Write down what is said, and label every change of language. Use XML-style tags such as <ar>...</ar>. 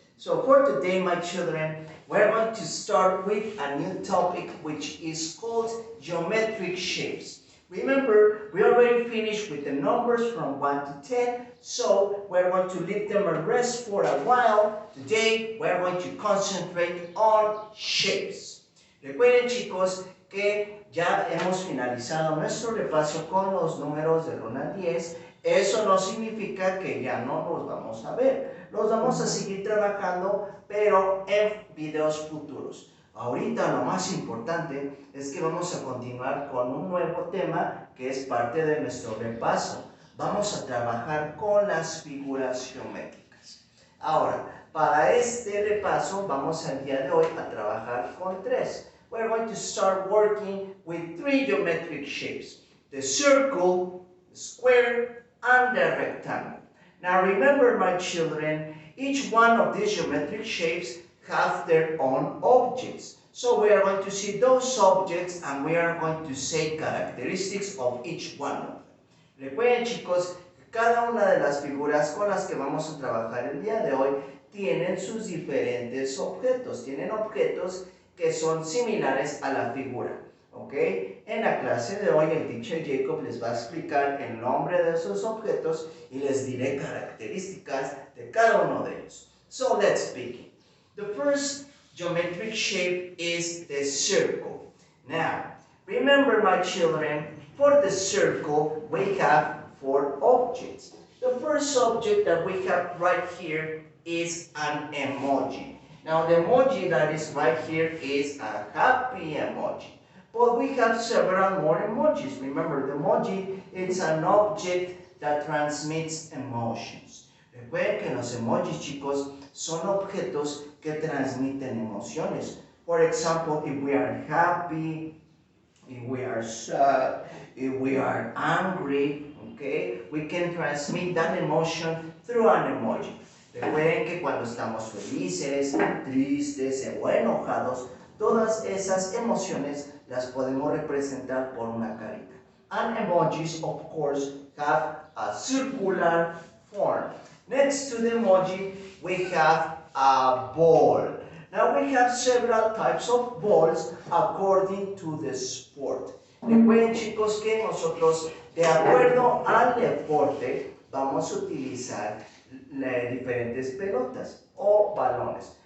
<en>So for today, my children, we're going to start with a new topic which is called geometric shapes. Remember, we already finished with the numbers from 1 to 10, so we're going to leave them at rest for a while. Today, we're going to concentrate on shapes.</en> <es>Recuerden, chicos, que ya hemos finalizado nuestro repaso con los números del 1 al 10. Eso no significa que ya no los vamos a ver. Los vamos a seguir trabajando, pero en videos futuros. Ahorita lo más importante es que vamos a continuar con un nuevo tema que es parte de nuestro repaso. Vamos a trabajar con las figuras geométricas. Ahora, para este repaso vamos el día de hoy a trabajar con tres.</es> <en>We're going to start working with three geometric shapes: the circle, the square, and the rectangle. Now remember, my children, each one of these geometric shapes have their own objects. So we are going to see those objects and we are going to say characteristics of each one of them.</en> <es>Recuerden, chicos, que cada una de las figuras con las que vamos a trabajar el día de hoy tienen sus diferentes objetos. Tienen objetos que son similares a la figura. ¿Ok? En la clase de hoy el teacher Jacob les va a explicar el nombre de esos objetos y les diré características de cada uno de ellos.</es> <en>So let's begin. The first geometric shape is the circle. Now, remember, my children, for the circle we have four objects. The first object that we have right here is an emoji. Now the emoji that is right here is a happy emoji. But we have several more emojis. Remember, the emoji is an object that transmits emotions.</en> <es>Recuerden que los emojis, chicos, son objetos que transmiten emociones.</es> <en>For example, if we are happy, if we are sad, if we are angry, okay, we can transmit that emotion through an emoji.</en> <es>Recuerden que cuando estamos felices, tristes o enojados, todas esas emociones las podemos representar por una carita.</es> <en>And emojis, of course, have a circular form. Next to the emoji, we have a ball. Now we have several types of balls according to the sport.</en> <es>Recuerden, chicos, que nosotros, de acuerdo al deporte, vamos a utilizar diferentes pelotas o balones.</es>